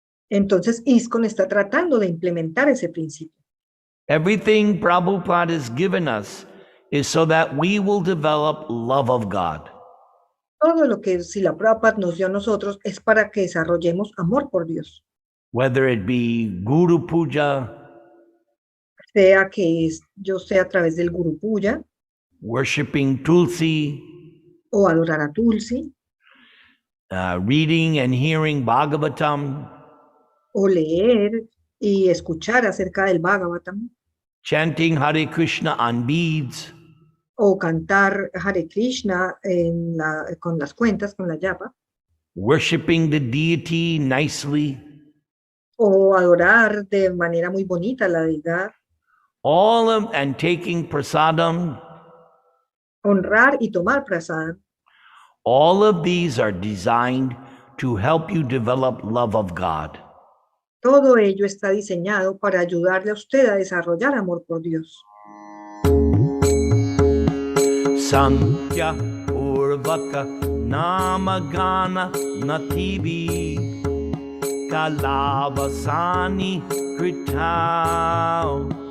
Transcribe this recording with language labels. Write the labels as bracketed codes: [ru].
[es] Entonces ISKCON está tratando de implementar ese principio. [en] Everything Prabhupada has given us is so that we will develop love of God. [es] Todo lo que Srila Prabhupada nos dio a nosotros es para que desarrollemos amor por Dios. [en] Whether it be Guru Puja, [es] Sea que yo sea a través del Guru Puja, [en] worshiping Tulsi, [es] o adorar a Tulsi, [en] reading and hearing Bhagavatam, [es] o leer y escuchar acerca del Bhagavatam, [en] chanting Hare Krishna on beads, [es] o cantar Hare Krishna con las cuentas, con la yapa, [en] worshiping the deity nicely, [es] o adorar de manera muy bonita a la deidad, [en] and taking prasadam. [es] Honrar y tomar prasadam. [en] All of these are designed to help you develop love of God. [es] Todo ello está diseñado para ayudarle a usted a desarrollar amor por Dios. [sa] Sankhya Urvaka Namagana Nativi Kalavasani Kritao